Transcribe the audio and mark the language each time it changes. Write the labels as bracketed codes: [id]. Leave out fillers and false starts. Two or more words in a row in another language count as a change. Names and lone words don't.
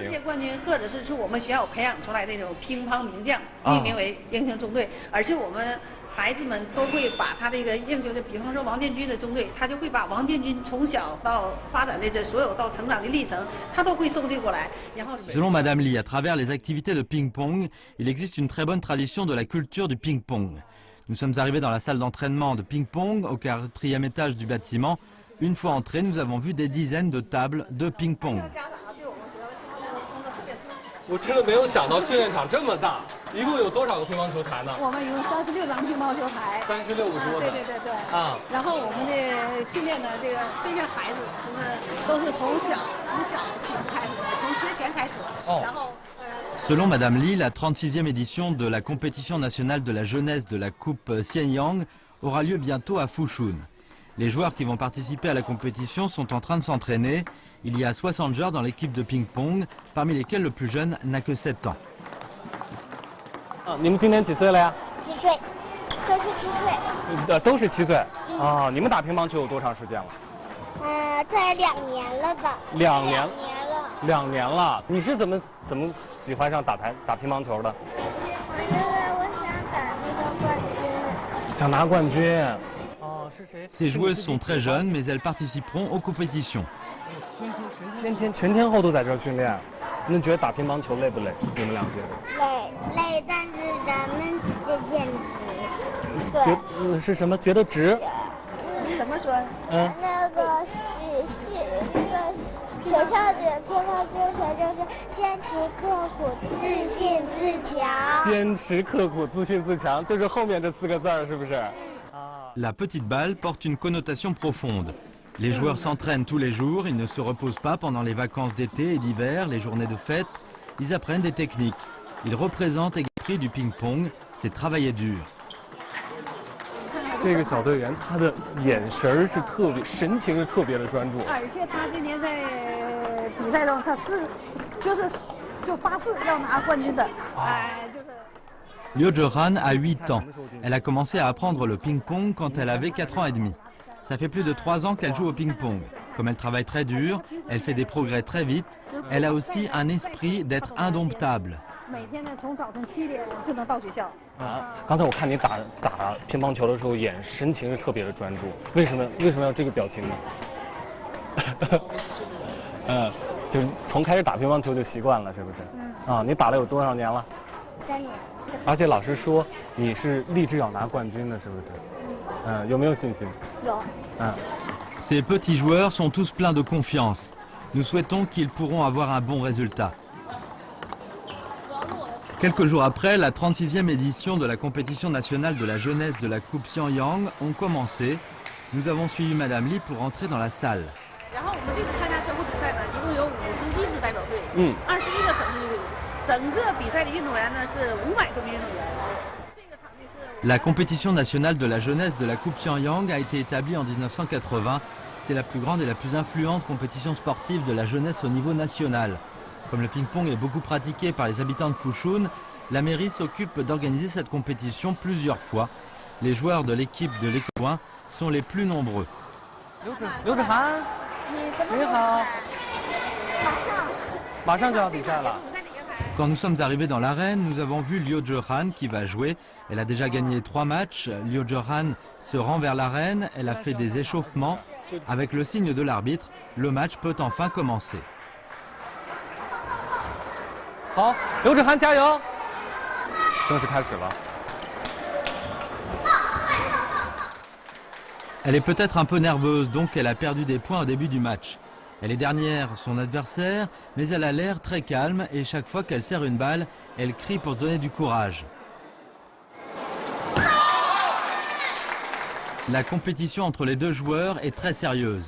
[zh] 世界冠军，或者是我们学校培养出来的那种乒乓名将，命名为英雄中队。而且我们孩子们都会把他这个英雄的，比方说王建军的中队，他就会把王建军从小到发展的这所有到成长的历程，他都会收集过来。然后 [fr] Selon Madame Li, à travers les activités de ping-pong, il existe une très bonne tradition de la culture du ping-pong. Nous sommes arrivés dans la salle d'entraînement de ping-pong au 4e étage du bâtiment. Une fois entrés, nous avons vu des dizaines de tables de ping-pong. [zh] 我真的没有想到训练场这么大，一共有多少个乒乓球台呢？我们一共36张乒乓球台，36个桌子。对。啊。然后我们的训练的这些孩子，都是从小起步开始的，从学前开始。然后。 [fr] Selon Madame Li, la 36e édition de la compétition nationale de la jeunesse de la Coupe Xianyang aura lieu bientôt à Fushun. Les joueurs qui vont participer à la compétition sont en train de s'entraîner. Il y a 60 joueurs dans l'équipe de ping-pong, parmi lesquels le plus jeune n'a que 7 ans. [zh] 你们今年几岁了呀？7岁，这是7岁。都是7岁。啊，你们打乒乓球有多长时间了？快2年了吧。 2年了。2年了。你是怎么喜欢上打乒乓球的？因为我想打那个冠军。想拿冠军。 [fr] Ces joueuses sont très jeunes, mais elles participeront aux compétitions. [zh] 全天候都在这训练，你觉得打乒乓球累不累？你们俩觉得？累，但是咱们得坚持。对。是什么？觉得值？怎么说？那个学校的乒乓球学就是坚持刻苦、自信自强。坚持刻苦、自信自强，就是后面这4个字儿，是不是？ [fr] La petite balle porte une connotation profonde. Les joueurs s'entraînent tous les jours, ils ne se reposent pas pendant les vacances d'été et d'hiver, les journées de fête. Ils apprennent des techniques. Ils représentent l'esprit du ping-pong, c'est travailler dur. [zh] 这个小队员他的眼神是特别，神情是特别的专注。而且他今年在比赛中，他就发誓要拿冠军的， [fr] Liu Zhehan a 8 ans. Elle a commencé à apprendre le ping-pong quand elle avait 4 ans et demi. Ça fait plus de 3 ans qu'elle joue au ping-pong. Comme elle travaille très dur, elle fait des progrès très vite. Elle a aussi un esprit d'être indomptable. [zh] 每天呢，从早晨7点就能到学校。刚才我看你打乒乓球的时候，神情是特别的专注。为什么要这个表情呢？就是从开始打乒乓球就习惯了，是不是？啊，你打了有多少年了？3年。而且老师说你是立志要拿冠军的，是不是？有没有信心？有。 [fr] Ces petits joueurs sont tous pleins de confiance. Nous souhaitons qu'ils pourront avoir un bon résultat. Quelques jours après, la 36e édition de la compétition nationale de la jeunesse de la Coupe Xianyang ont commencé. Nous avons suivi Madame Li pour entrer dans la salle. [zh] 然后我们这次参加全国比赛呢，一共有51支代表队，21个省市队伍。整个比赛的运动员呢是500多名运动员。 [fr] La compétition nationale de la jeunesse de la Coupe Xianyang a été établie en 1980. C'est la plus grande et la plus influente compétition sportive de la jeunesse au niveau national. Comme le ping-pong est beaucoup pratiqué par les habitants de Fushun, la mairie s'occupe d'organiser cette compétition plusieurs fois. Les joueurs de l'équipe de l'Écoin sont les plus nombreux. [zh] 刘志涵，你什么你好，马上就要比赛了。 [fr] Quand nous sommes arrivés dans l'arène, nous avons vu Liu Zhehan qui va jouer. Elle a déjà gagné 3 matchs. Liu Zhehan se rend vers l'arène. Elle a fait des échauffements. Avec le signe de l'arbitre, le match peut enfin commencer. [zh] 好，刘志涵加油！正式开始了。 [fr] Elle est peut-être un peu nerveuse, donc elle a perdu des points au début du match. Elle est dernière son adversaire, mais elle a l'air très calme et chaque fois qu'elle serre une balle, elle crie pour se donner du courage. La compétition entre les deux joueurs est très sérieuse.